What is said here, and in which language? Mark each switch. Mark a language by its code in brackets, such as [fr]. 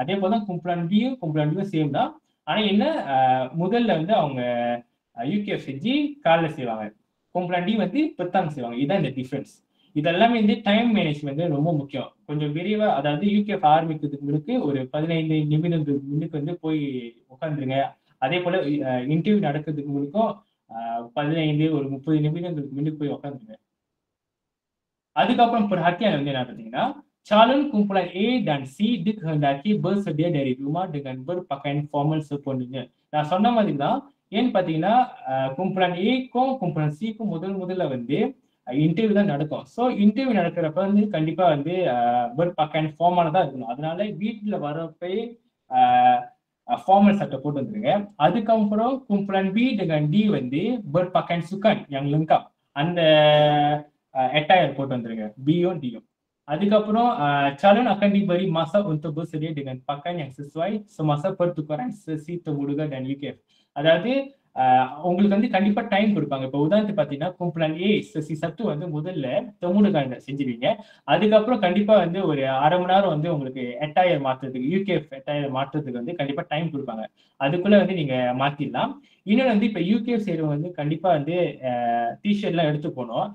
[ta] அதே போலதான் கும்ப்ளான் டியும் சேம் தான். ஆனா என்ன முதல்ல வந்து அவங்க யூகேஎஃப் செஞ்சு காலையில செய்வாங்க, கும்ப்ளான் டி வந்து பித்தாங்க செய்வாங்க. இதுதான் இந்த டிஃபரன்ஸ். இதெல்லாமே வந்து டைம் மேனேஜ்மெண்ட் ரொம்ப முக்கியம். கொஞ்சம் விரைவா அதாவது யூகேஎஃப் ஆரம்பிக்கிறதுக்கு முன்னுக்கு ஒரு 15 நிமிடங்களுக்கு முன்னுக்கு வந்து போய் உட்காந்துருங்க. அதே போல இன்டர்வியூ நடக்கிறதுக்கு முன்னுக்கும் 30 நிமிடங்களுக்கு முன்னுக்கு போய் உட்காந்துருங்க. அதுக்கப்புறம் [ms] perhatian [ta] வந்து என்ன பார்த்தீங்கன்னா [ms] calon kumpulan A dan C dikehendaki bersedia dari rumah dengan berpakaian formal sepenuhnya. [ta] நான் சொன்ன மாதிரி தான். ஏன்னு பார்த்தீங்கன்னா கும்ப்ளான் ஏக்கும் கும்ப்ளான் சிக்கும் முதல்ல வந்து இன்டர்வியூ தான் நடக்கும். ஸோ இன்டர்வியூ நடக்கிறப்ப வந்து கண்டிப்பா வந்து பர்பாக்கைன் ஃபார்மால தான் இருக்கணும். அதனால வீட்டுல வரப்பே ஃபார்மல் சட்டை போட்டு வந்துருங்க. அதுக்கப்புறம் கும்ப்ளான் பி dengan டி வந்து [ms] berpakaian sukan yang lengkap [ta] அந்த attire போட்டு வந்துருங்க, பியும் டியும். அதுக்கப்புறம் [ms] calon akan diberi masa untuk bersedia dengan pakaian yang sesuai semasa pertukaran sesi temuduga dan UKF. [ta] அதாவது உங்களுக்கு வந்து கண்டிப்பா டைம் கொடுப்பாங்க. இப்போ உதாரணத்துக்கு பாத்தீங்கன்னா கும்ப்ளான் ஏ சசி சத்து வந்து முதல்ல தெமுடுகா செஞ்சிருவீங்க, அதுக்கப்புறம் கண்டிப்பா வந்து ஒரு அரை மணி நேரம் வந்து உங்களுக்கு எட்டாயர் மாற்றுறதுக்கு யூகேஎஃப் எட்டாயர் மாற்றுறதுக்கு வந்து கண்டிப்பா டைம் கொடுப்பாங்க. அதுக்குள்ள வந்து நீங்க மாத்திடலாம். இன்னொன்று வந்து இப்போ யூகேஎஃப் செய்யறவங்க வந்து கண்டிப்பா வந்து டிஷர்ட் எல்லாம் எடுத்து போனோம்.